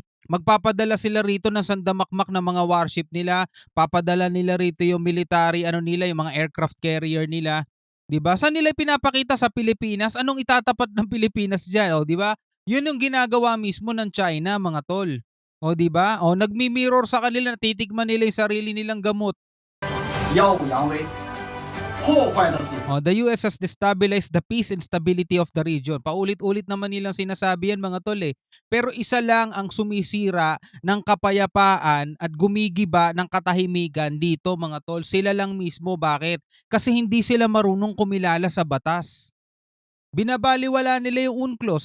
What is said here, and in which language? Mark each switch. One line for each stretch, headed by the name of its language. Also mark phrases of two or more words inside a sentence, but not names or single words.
Filipino: Magpapadala sila rito ng sandamakmak na mga warship nila, papadala nila rito yung military nila, yung mga
English: aircraft carrier
Filipino: nila. 'Di ba? Saan nila pinapakita sa Pilipinas? Anong itatapat ng Pilipinas diyan? O 'di ba? 'Yun yung ginagawa mismo ng China, mga tol. O 'di ba? O nagmi-mirror sa kanila, titikman nila 'yung sarili nilang gamot.
Chinese: 耀武扬威，破坏的是
English: O, the US has destabilized the peace and stability of the region.
Filipino: Paulit-ulit naman nilang sinasabi yan mga tol eh. Pero isa lang ang sumisira ng kapayapaan at gumigiba ng katahimikan dito mga tol. Sila lang mismo. Bakit? Kasi hindi sila marunong kumilala sa batas. Binabaliwala nila yung UNCLOS.